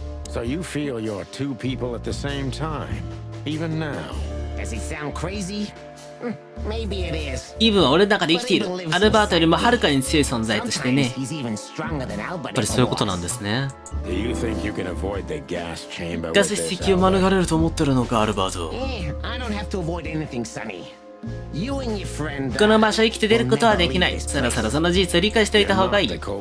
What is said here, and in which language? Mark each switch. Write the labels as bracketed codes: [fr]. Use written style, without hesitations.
[en] So you feel you're two people at the same time, even now. Does it sound crazy? Maybe it is. [ja] イブンは俺の中で生きている。アルバートよりもはるかに強い存在としてね。やっぱりそういうことなんですね。 [en] Do you think you can avoid the gas chamber? [ja] ガス室敵を免れると思ってるのか、アルバート。 [en] I don't have to avoid anything, Sonny. You and your friend. [ja] この場所を生きて出ることはできない。そろそろその事実を理解しておいた方がいい。